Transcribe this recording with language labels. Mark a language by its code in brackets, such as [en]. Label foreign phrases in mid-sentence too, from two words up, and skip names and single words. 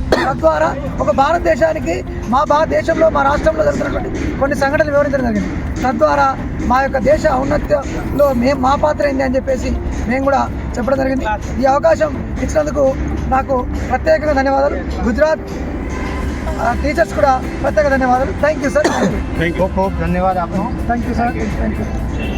[te] తద్వారా ఒక భారతదేశానికి, మా భారతదేశంలో, మా రాష్ట్రంలో జరుగుతున్నటువంటి కొన్ని సంఘటనలు వివరించడం జరిగింది. తద్వారా మా యొక్క దేశ ఔన్నత్యంలో మా పాత్ర ఏంటి అని చెప్పేసి మేము కూడా చెప్పడం జరిగింది. ఈ అవకాశం ఇచ్చినందుకు నాకు ప్రత్యేకంగా ధన్యవాదాలు. గుజరాత్ టీచర్స్ కూడా ప్రత్యేక ధన్యవాదాలు. [en] Thank you sir. [gu] ખૂબ ખૂબ ધન્યવાદ આપનો. [en] Thank you sir. Thank you.